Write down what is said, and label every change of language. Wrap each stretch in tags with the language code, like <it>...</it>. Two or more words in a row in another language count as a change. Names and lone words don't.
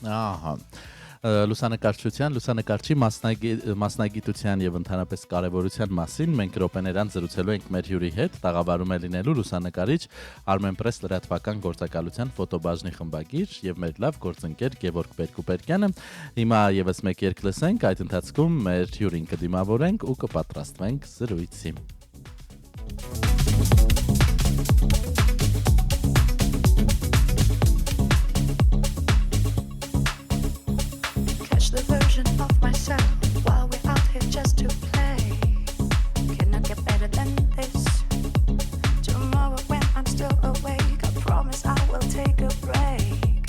<hy>Ահա լուսանկարչության, լուսանկարչի մասնագիտության եւ ընդհանրապես կարեւորության մասին մենք րոպեներան զրուցելու ենք մեր հյուրի հետ, տաղավարում է լինելու լուսանկարիչ Armenpress լրատվական գործակալության ֆոտոբաժնի խմբագիր եւ մեր լավ գործընկեր Գևորգ Բերկուպերկյանը։ Հիմա եւս մեկ երգ լսենք, այդ ընթացքում մեր հյուրին կդիմավորենք ու կպատրաստվենք զրույցի։</hy> <en>The version of myself while we're out here just to play. Cannot get better than this. Tomorrow when I'm still awake, I promise I will take a break.</en>